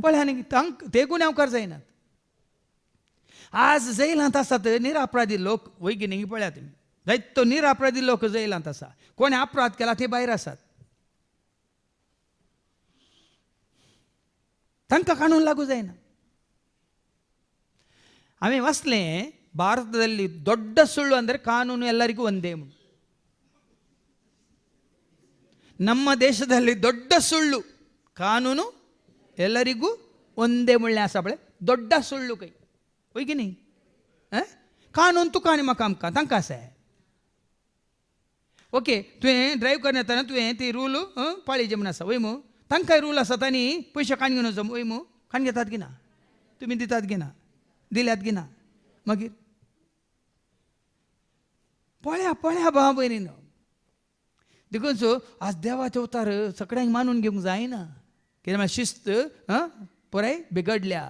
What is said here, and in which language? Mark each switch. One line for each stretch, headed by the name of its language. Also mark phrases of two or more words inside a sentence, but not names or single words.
Konkani: पळय आनी ते गुन्यांवकार जायनात आज जैलांत आसात निरपराधी लोक वैगिनी पळया तुमी जायतो निरपराधी लोक जैलांत आसा कोणी अपराध केला ते भायर आसात तांकां कानून लागू जायना हांवें वाचलें
Kannada: ಭಾರತದಲ್ಲಿ ದೊಡ್ಡ ಸುಳ್ಳು ಅಂದರೆ ಕಾನೂನು ಎಲ್ಲರಿಗೂ ಒಂದೇ ನಮ್ಮ ದೇಶದಲ್ಲಿ ದೊಡ್ಡ ಸುಳ್ಳು ಕಾನೂನು ಎಲ್ಲರಿಗೂ ಒಂದೇ ಮುಳ್ಳೆ
Konkani: आसा पळय
Kannada: ದೊಡ್ಡ ಸುಳ್ಳು ಕೈ
Konkani: होय की नाही कानून तुका आनी म्हाका आमकां तांकां आसा ओके तुवें ड्रायव्ह करतना तुवें ती रूल पाळिजे म्हूण आसा वय तांकांय रूल आसा तांणी पयशे काण घेवन वचप वय काण घेतात की ना तुमी दितात की ना दिल्यात की ना मागीर पळया भाव भयणीनो देखून सो आज देवाचे अवतार सगळ्यांक मानून घेवंक जायना कित्याक म्हळ्यार शिस्त पुराय बिगडल्या.